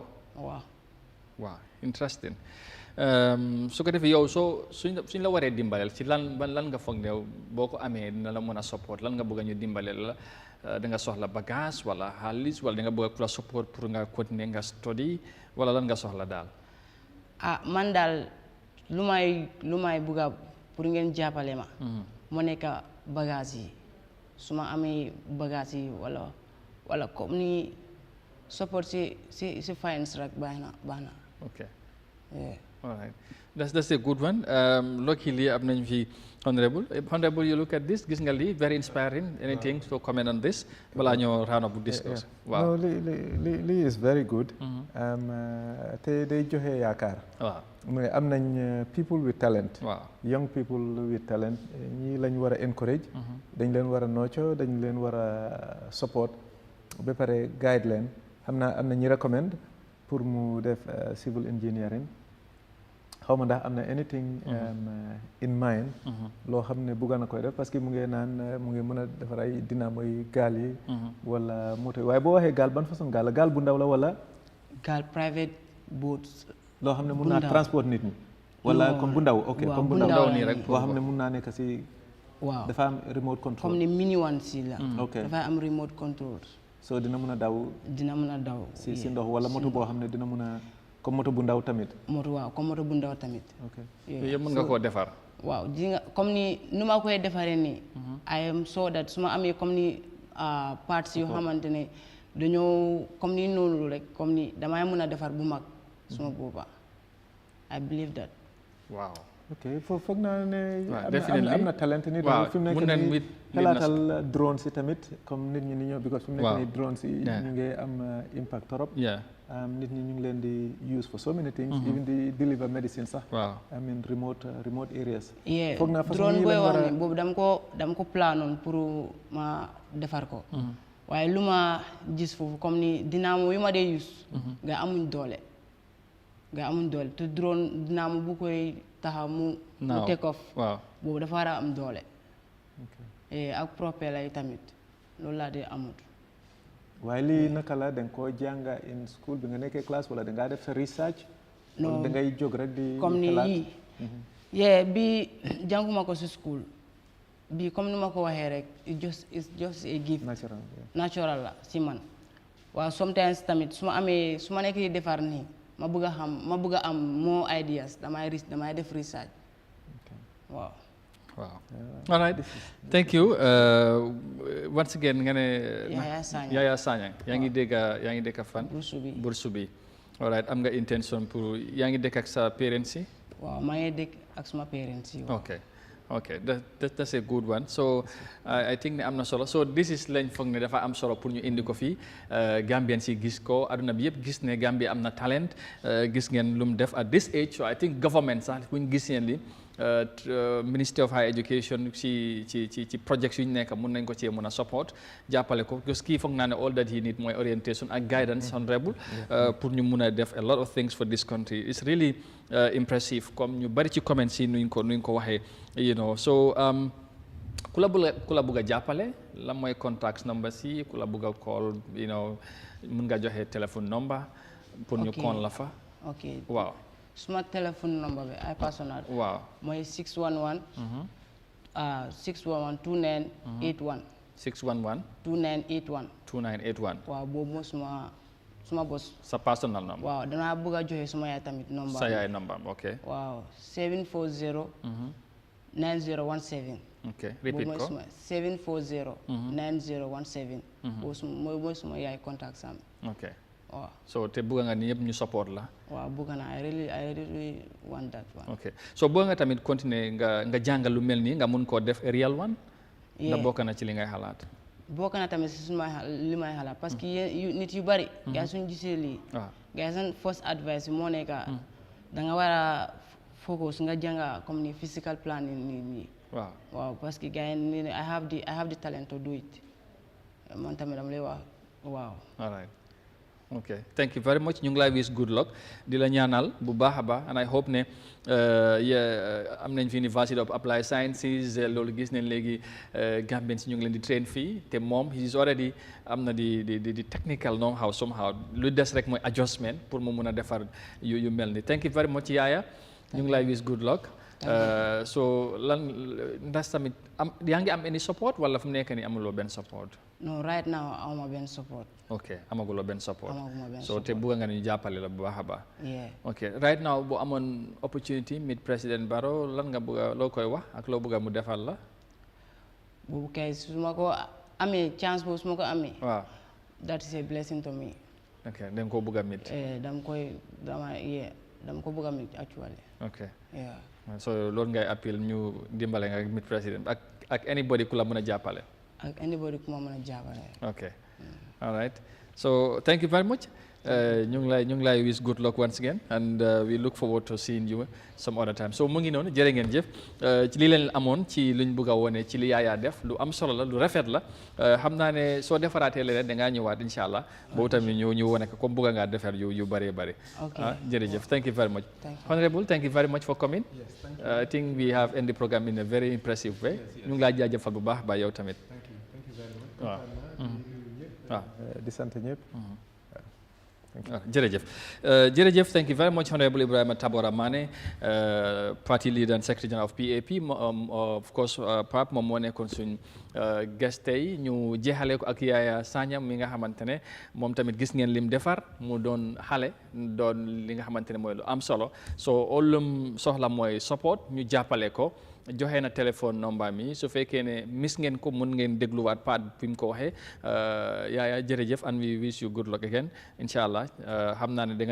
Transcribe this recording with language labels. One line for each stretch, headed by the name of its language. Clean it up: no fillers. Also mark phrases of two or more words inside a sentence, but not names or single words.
Wolof: waaw interesting su ko defee yow suñ la waree dimbaleel ci lan nga foog ne boo ko amee dina la mën a support lan nga bëgg ñu dimbaleel la da nga soxla bagage wala xaalis wala da nga bëgg ku la support pour nga continuer nga study wala lan nga soxla daal. man daal lu may bëgg pour ngeen jàppale ma. mu nekk bagage yi su ma amee bagage yi wala comme ni support si finance rek baax na.
English: ok all right that's a good one luckily
Wolof: am nañ fi
English: honorable you look at this
Wolof: gis nga lii
English: very inspiring anything to comment on this
Wolof: balaa ñoo
English: round up discuss.
Wolof: waaw lii
English: is very good.
Wolof: te day joxe yaakaar. waaw
English: mais
Wolof: am nañ
English: people with talent.
Wolof: waaw
English: young people with talent
Wolof: ñii lañ war a
English: encourage.
Wolof: dañ leen war a nurture dañ leen war a support ba pare guide leen xam naa am na ñi recommend pour mu def
English: civil engineering
Wolof: xaw ma ndax am na
English: anything in mind
Wolof: loo xam ne bugga na koy def parce que mu ngi naan mu ngi mën a defar ay dynamo yi gaal yi wala moto yi waaye boo waxee gaal ban façon gaal la gaal bu ndaw la wala
English: gaal private boats
Wolof: loo xam ne mun naa transport nit ñi wala comme bu ndaw ok comme bu ndaw nii rek boo xam ne mun naa nekk si waaw dafa am
English: remote control
Wolof: comme ni
English: mini one
Wolof: si la ok dafa am
English: remote control
Wolof: so dina mën a daw si ndox wala moto boo xam ne dina mën a comme moto bu ndaw tamit comme moto bu ndaw tamit ok yooyu yëpp mën nga koo defar waaw di nga comme ni nu ma koy defaree nii
English: I am so that
Wolof: su ma amee comme ni parts yoo xamante ne dañoo comme ni noonu rek comme ni damay mën a defar bu mag suma booba
English: I believe that
Wolof: waaw ok foofu foog naa ne am na talent nit waaw fi mu nekk nii xalaatal drone si tamit comme nit ñi ni ñëw because fi mu nekk nii drone si ñu ngi am impact trop nit ñi ñu ngi leen di
English: use for so many things even
Wolof: di
English: deliver medicine
Wolof: sax
English: I mean remote areas
Wolof: foog naa façon drone booy wax ne boobu dama ko planoon pour ma defar ko waaye lu ma gis foofu comme ni dynamo yu ma dee use nga amuñ doole te drone dynamo bu koy taxaw mu
English: take off
Wolof: boobu dafa war a am doole ak propeller yi tamit loolu laa dee amut waaye lii naka la da nga koo jànga
English: in school
Wolof: bi nga nekkee classe wala da ngaa def sa research non da ngay jóg rek di comme ni yii bi jànguma ko si school bi comme ni ma ko waxee rek
English: it's just a gift natural
Wolof: la si man waaw sometimes tamit su ma nekk di defar nii ma bëgg a am
English: more ideas
Wolof: damay def research waaw
English: Wow. All right. Thank you. Once again, Yahya Sanyang.
Wolof: Yangi deka fan. Bursubi.
English: All right.
Wolof: Am nga intention pour yangi dek ak sa parents yi? Wow, ma ngi dek ak sama parents yi.
English: Okay. Okay, that's a good one. So I think
Wolof: ne am na solo.
English: So this is
Wolof: lañ foog ne dafa am solo pour ñu indi ko fii Gambian si gis ko aduna bi yëpp gis ne Gambia am na talent gis ngeen lu mu def
English: at this age. So I think government
Wolof: sax bu ñu gis yeen li Ministry of Higher Education ci projects yu ñu nekk mun nañ ko cee mun a support jàppale ko parce que kii foog naa ne
English: all that he need
Wolof: mooy orientation ak guidance honorable pour ñu mun a def
English: a lot of things for this country. It's really impressive
Wolof: comme ñu bari ci comments yi nuñ ko waxee
English: you know.
Wolof: So ku la bugg a jàppale la mooy contacts number si ku la bugg a
English: call you know
Wolof: mun nga joxe téléphone number pour ñu call la fa. Okay. Waaw. Suma téléphone number bi ay personal. Waaw. Mooy 611. 611 2981. 611. 2981. 2981. Waaw boobu mooy suma boss. Sa personal number. Waaw danaa bëgg a joxe suma yaay tamit number. Sa yaay number okay. Waaw 740. 9017. Okay, repeat ko. 740. 9017. Mooy suma yaay contact sam. Okay. Wow. So te bëgg nga ni yëpp ñu support la. Waaw bëgg naa
English: I really want that one.
Wolof: Okay. So bëgg nga tamit continuer nga jàngal lu mel nii nga mun koo def
English: a real one.
Wolof: Yeah. Ndax bokk na ci li ngay xalaat. Bokk na tamit si li may xalaat parce que nit yu bari. Gars suñu gisee lii. Waaw. Gars seen
English: first advice
Wolof: moo nekk da nga war a focus nga jànga comme ni
English: physical planning
Wolof: nii. Waaw.
English: Waaw
French: parce que
Wolof: gars yi
English: I have the talent to do it.
Wolof: Man tamit dama lay wax waaw.
English: All right. Okay, thank you very much.
Wolof: Ñu ngi lay
English: wish good luck
Wolof: di la ñaanal bu baax a baax
English: and I hope
Wolof: ne am nañ fi University of Applied Sciences loolu gis nañ léegi Gambians ñu ngi leen di train fii te moom
English: he is already
Wolof: am na di
English: technical know how somehow
Wolof: lu des rek mooy adjustment pour mu mun a defar yu mel ni.
English: Thank you very much Yaya.
Wolof: Ñu ngi lay
English: wish good luck.
Wolof: So lan ndax tamit yaa ngi am
English: any support
Wolof: wala fu mu nekk nii amuloo benn support.
English: No, right now
Wolof: amuma benn support. Okay, amaguloo benn support. Amaguma benn So te bëgg nga ñu jàppale la bu baax a baax. Yeah. Okay,
English: right now
Wolof: bu amoon
English: opportunity meet
Wolof: President Barrow lan nga bëgg loo koy wax ak loo bëgg mu defal la. Boobu kay su ma ko amee chance boobu su ma ko amee. Waaw.
English: That is a blessing to me.
Wolof: Okay, da nga ko bëgg a meet. dama ko bëgg a meet actually. Okay. Yeah. So loolu ngay appel ñu dimbale nga meet President ak anybody ku la mën a jàppale. Ak anybody ku ma mën a jàppale.
English: Okay. All right. So thank you very much.
Wolof: ñu ngi lay
English: wish good luck once again and we look forward to seeing you some other time.
Wolof: So mu ngi noonu jërë ngeen jëf ci li leen amoon ci luñ bëgg a wone ci li Yaya def lu am solo la lu rafet la xam naa ne soo defaraatee leneen da ngaa ñëwaat incha allah boobu tamit ñu wone ko comme bëgg ngaa defar yu bëree bëri.
English: Jërëjëf thank you very much. Honorable, thank you very much for coming. I think we have ended the program in a very impressive way.
Wolof: ñu ngi laa jaajëfal bu baax ba yow tamit. Waaw. Waaw. Di sant ñëpp. Jërëjëf,
English: thank you very much, Honorable Ibrahima Tabora Mane, party leader and secretary general of PAP. Of course,
Wolof: Pape moom moo nekkoon suñ guest tey ñu jeexale ko ak Yahya Jammeh mi nga xamante ne moom tamit gis ngeen lim defar mu doon xale doon li nga xamante ne mooy lu am solo so ollum soxla mooy support ñu jàppale ko. joxe na téléphone number mi su fekkee ne miss ngeen ko mun ngeen dégluwaat paat fi mu ko waxee Yahya jërëjëf
English: and we wish you good luck again
Wolof: incha allah xam naa ne da nga